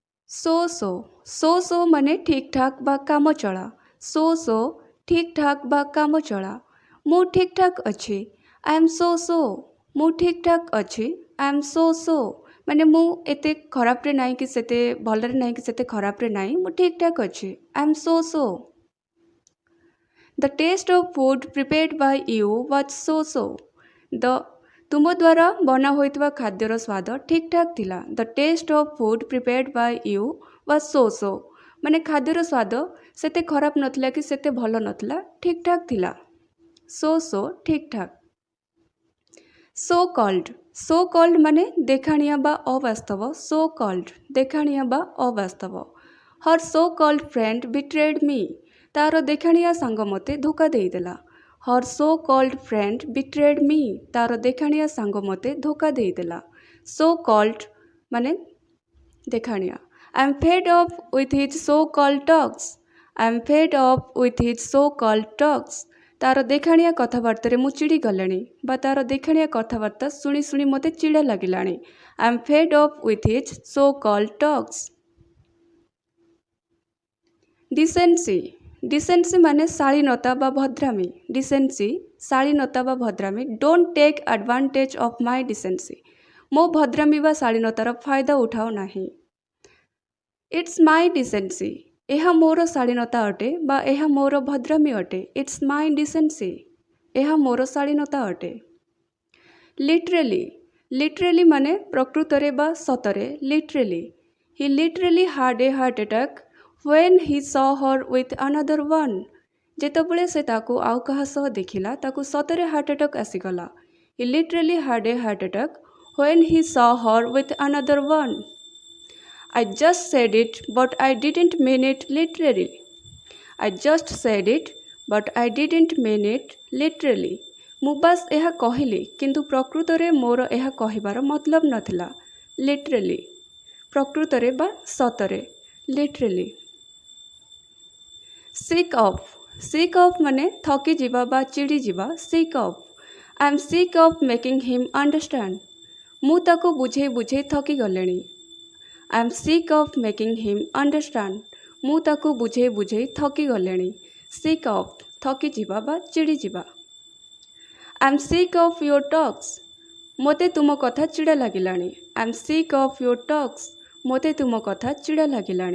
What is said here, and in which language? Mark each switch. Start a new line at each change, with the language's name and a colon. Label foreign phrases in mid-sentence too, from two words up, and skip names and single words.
Odia: ସୋ ମାନେ ଠିକ୍ ଠାକ୍ ବା କାମ ଚଳା। ସୋ ଠିକ୍ ଠାକ୍ ବା କାମ ଚଳା। ମୁଁ ଠିକ୍ ଠାକ୍ ଅଛି।
English: I am so
Odia: ମୁଁ ଠିକ୍ ଠାକ୍ ଅଛି।
English: I am so
Odia: ମାନେ ମୁଁ ଏତେ ଖରାପରେ ନାହିଁ କି ସେତେ ଭଲରେ ନାହିଁ କି ସେତେ ଖରାପରେ ନାହିଁ। ମୁଁ ଠିକ୍ ଠାକ୍ ଅଛି।
English: I am so. The taste of food prepared by you was so.
Odia: The ତୁମ ଦ୍ୱାରା ବନା ହୋଇଥିବା ଖାଦ୍ୟର ସ୍ୱାଦ ଠିକ୍ ଠାକ୍ ଥିଲା।
English: The taste of food prepared by you was so.
Odia: ମାନେ ଖାଦ୍ୟର ସ୍ୱାଦ ସେତେ ଖରାପ ନଥିଲା କି ସେତେ ଭଲ ନଥିଲା, ଠିକ୍ ଠାକ୍ ଥିଲା। So ଠିକ୍ ଠାକ୍।
English: So called
Odia: ମାନେ ଦେଖାଣିଆ ବା ଅବାସ୍ତବ।
English: So called
Odia: ଦେଖାଣିଆ ବା ଅବାସ୍ତବ।
English: Her so called friend betrayed me.
Odia: ତାର ଦେଖାଣିଆ ସାଙ୍ଗ ମୋତେ ଧୋକା ଦେଇଦେଲା।
English: Her so called friend betrayed me.
Odia: ତାର ଦେଖାଣିଆ ସାଙ୍ଗ ମୋତେ ଧୋକା ଦେଇଦେଲା।
English: So called
Odia: ମାନେ ଦେଖାଣିଆ।
English: I am fed up with his so called talks. I am fed up with his so called talks.
Odia: ତାର ଦେଖାଣିଆ କଥାବାର୍ତ୍ତାରେ ମୁଁ ଚିଡ଼ି ଗଲିଣି ବା ତାର ଦେଖାଣିଆ କଥାବାର୍ତ୍ତା ଶୁଣି ଶୁଣି ମୋତେ ଚିଡ଼ା ଲାଗିଲାଣି।
English: I am fed up with his so called talks.
Odia: Decency ମାନେ ଶାଳୀନତା ବା ଭଦ୍ରାମୀ। Decency ଶାଳୀନତା ବା ଭଦ୍ରାମୀ।
English: Don't take advantage of my decency.
Odia: ମୋ ଭଦ୍ରାମୀ ବା ଶାଳୀନତାର ଫାଇଦା ଉଠାଅ ନାହିଁ।
English: It's my decency.
Odia: ଏହା ମୋର ଶାଳୀନତା ଅଟେ ବା ଏହା ମୋର ଭଦ୍ରାମୀ ଅଟେ।
English: It's my decency.
Odia: ଏହା ମୋର ଶାଳୀନତା ଅଟେ। Literally ମାନେ ପ୍ରକୃତରେ ବା ସତରେ।
English: He literally had a heart attack when he saw her with another one.
Odia: ଯେତେବେଳେ ସେ ତାକୁ ଆଉ କାହା ସହ ଦେଖିଲା ତାକୁ ସତରେ
English: heart attack
Odia: ଆସିଗଲା।
English: He literally had a heart attack when he saw her with another one. I just said it but I didn't mean it literally. I just said it but I didn't mean it literally.
Odia: ମୁଁ ବାସ୍ ଏହା କହିଲି କିନ୍ତୁ ପ୍ରକୃତରେ ମୋର ଏହା କହିବାର ମତଲବ ନଥିଲା। Literally ପ୍ରକୃତରେ ବା ସତରେ। Literally।
English: Sick of
Odia: ମାନେ ଥକି ଯିବା ବା ଚିଡ଼ି ଯିବା।
English: Sick of. I am sick of making him understand.
Odia: ମୁଁ ତାକୁ ବୁଝେଇ ଥକି ଗଲିଣି।
English: I am sick of making him understand.
Odia: ମୁଁ ତାକୁ ବୁଝେଇ ଥକି ଗଲିଣି।
English: Sick of
Odia: ଥକି ଯିବା ବା ଚିଡ଼ି ଯିବା।
English: I am sick of your talks.
Odia: ମୋତେ ତୁମ କଥା ଚିଡ଼ା ଲାଗିଲାଣି।
English: I am sick of your talks.
Odia: ମୋତେ ତୁମ କଥା ଚିଡ଼ା ଲାଗିଲାଣି।